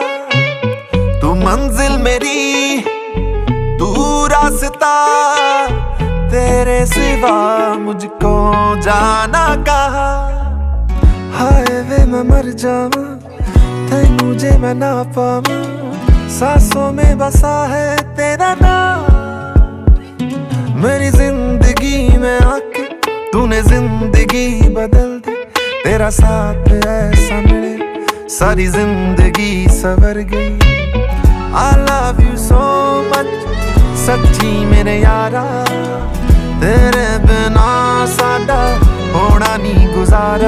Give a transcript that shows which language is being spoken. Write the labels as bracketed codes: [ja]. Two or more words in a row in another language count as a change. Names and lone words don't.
[hi] तू मंजिल मेरी तू रास्ता, तेरे सिवा मुझको जाना कहाँ। [pa] ਮੈਂ ਮਰ ਜਾਵਾਂ ਤੈਨੂੰ ਜੇ ਮੈਂ ਨਾ ਪਾਵਾਂ, [hi] सांसों में बसा है तेरा नाम। मेरी जिंदगी में आके तूने जिंदगी बदल दी, तेरा साथ ऐसा मिले सारी जिंदगी सवर गई। [en] I love you so much [pa] ਸੱਚੀ ਮੇਰੇ ਯਾਰਾ, ਤੇਰੇ ਬਿਨਾ ਸਾਡਾ ਹੋਣਾ ਨਹੀਂ ਗੁਜ਼ਾਰਾ।